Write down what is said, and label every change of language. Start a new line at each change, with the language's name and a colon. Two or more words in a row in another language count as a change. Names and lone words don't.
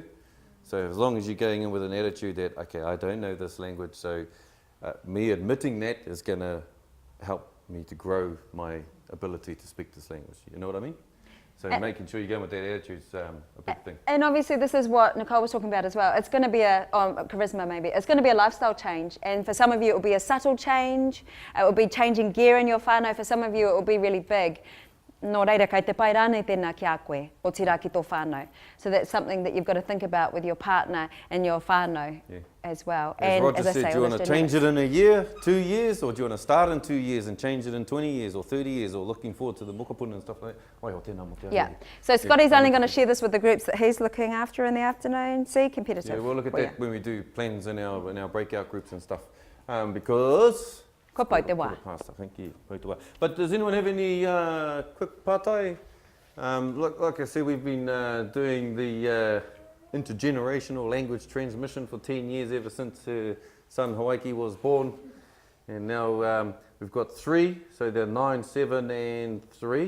English: So as long as you're going in with an attitude that, okay, I don't know this language, so me admitting that is going to help me to grow my ability to speak this language. You know what I mean? So making sure you go with that attitude is a big thing. And obviously this is what Nicole was talking about as well. It's going to be charisma maybe. It's going to be a lifestyle change. And for some of you it will be a subtle change. It will be changing gear in your whānau. For some of you it will be really big.
Māori: Nō reira, kei te pai rānei tēnā ki a koe, o tira ki tō whānau.
English: So that's something that you've got to think about with your partner and your whānau as well. As Roger said, do you want to change it in a year, 2 years, or do you want to start in 2 years and change it in 20 years or 30 years, or looking forward to the mokapuna and stuff like that? Yeah. So Scotty's only going to share this with the groups that he's looking after in the afternoon. See, competitive. Yeah, we'll look at that when we do plans in our breakout groups and stuff. Because...
Māori: Ko pai te wā.
English: But does anyone have any quick pātai? Like I said, we've been doing the intergenerational language transmission for 10 years, ever since her son Hawaiki was born. And now we've got 3, so they're 9, 7 and 3.